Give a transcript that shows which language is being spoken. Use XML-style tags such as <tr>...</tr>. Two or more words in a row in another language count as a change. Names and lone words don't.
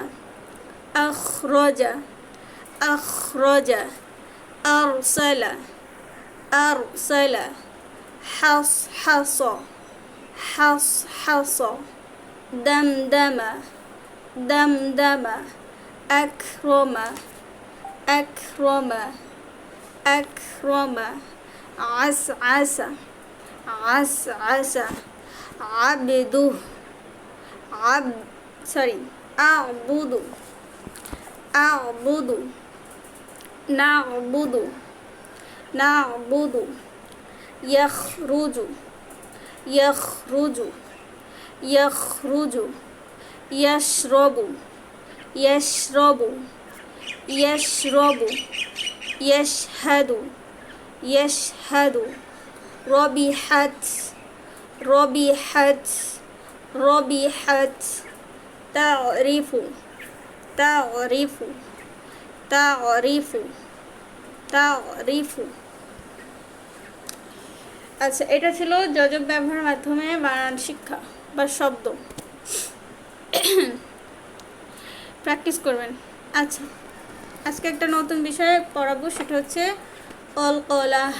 <ar>أخرج أخرج أرسل أرسل حصحص حصحص دمدم دمدم أكرم أكرم أكرم عسعس عسعس, আবদু, أعبد أعبد, نعبد نعبد, يخرج يخرج يخرج يشرب يشرب يشرب يشهد يشهد ربحت ربحت ربحت تعرف تعرف تعرف تعرف, তারিফু, তারিফু।</ar> <bn>আচ্ছা এটা ছিল যজব ব্যবহারের মাধ্যমে বানান শিক্ষা বা শব্দ প্র্যাকটিস করবেন। আচ্ছা আজকে একটা নতুন বিষয় পড়াবো, সেটা হচ্ছে কলকলা।</bn>